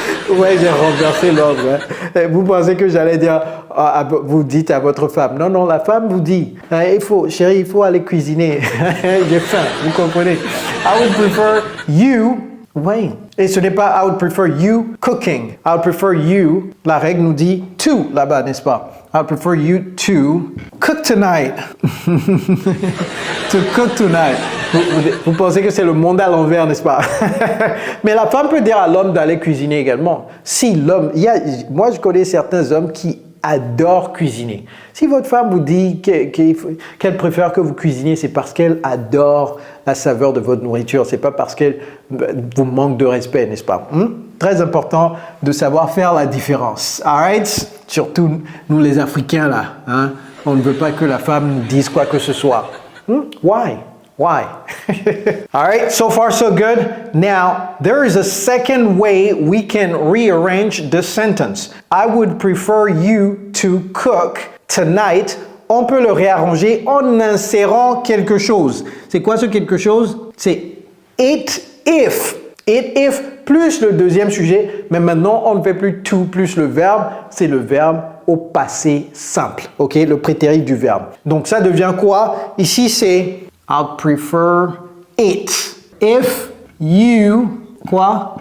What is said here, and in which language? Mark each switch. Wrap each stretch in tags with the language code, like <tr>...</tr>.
<fr>Ouais, j'ai renversé l'ordre. Hein. Vous pensez que j'allais dire, vous dites à votre femme. Non, non, la femme vous dit, chérie, il faut aller cuisiner. J'ai faim, vous comprenez.</fr> <en>I would prefer you. Oui.</en> <fr>Et ce n'est pas</fr> <en>I would prefer you cooking. I would prefer you.</en> <fr>La règle nous dit to là-bas, n'est-ce pas?</fr> <en>I would prefer you to cook tonight. To cook tonight.</en> <fr>Vous pensez que c'est le monde à l'envers, n'est-ce pas? Mais la femme peut dire à l'homme d'aller cuisiner également. Si l'homme, moi je connais certains hommes qui adorent cuisiner. Si votre femme vous dit qu'elle préfère que vous cuisiniez, c'est parce qu'elle adore la saveur de votre nourriture. C'est pas parce qu'elle vous manque de respect, n'est-ce pas? Très important de savoir faire la différence. Alright? Surtout nous les Africains là. Hein? On ne veut pas que la femme nous dise quoi que ce soit.</fr> <en>Why? Why? All right, so far so good. Now, there is a second way we can rearrange the sentence. I would prefer you to cook tonight.</en> <fr>On peut le réarranger en insérant quelque chose. C'est quoi ce quelque chose? C'est it if. It if plus le deuxième sujet, mais maintenant on ne fait plus to plus le verbe, c'est le verbe au passé simple, ok? Le prétérit du verbe. Donc ça devient quoi? Ici c'est</fr> <en>I'd prefer it if you,</en> <fr>quoi?</fr>